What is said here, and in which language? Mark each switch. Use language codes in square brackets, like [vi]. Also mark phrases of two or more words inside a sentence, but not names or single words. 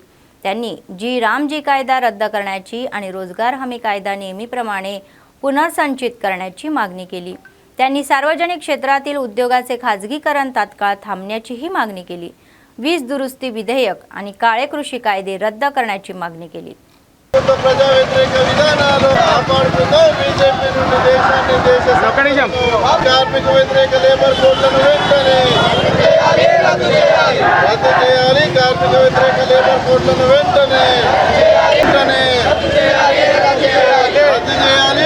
[mr] त्यांनी रामजी कायदा रद्द करण्याची आणि रोजगार हमी कायदा नेहमीप्रमाणे पुनर्संचित करण्याची मागणी केली. त्यांनी सार्वजनिक क्षेत्रातील उद्योगाचे खाजगीकरण तात्काळ थांबण्याचीही मागणी केली. वीज दुरुस्ती विधेयक आणि काळे कृषी कायदे रद्द करण्याची मागणी केली. [te] ప్రజా వ్యతిరేక విధానాలు కాపాడుతూ బీజేపీ నుండి దేశాన్ని కార్మిక వ్యతిరేక [en] labour codes [te] వెంటనే రద్దు చేయాలి. కార్మిక వ్యతిరేక [en] labour codes [te] వెంటనే రద్దు చేయాలి.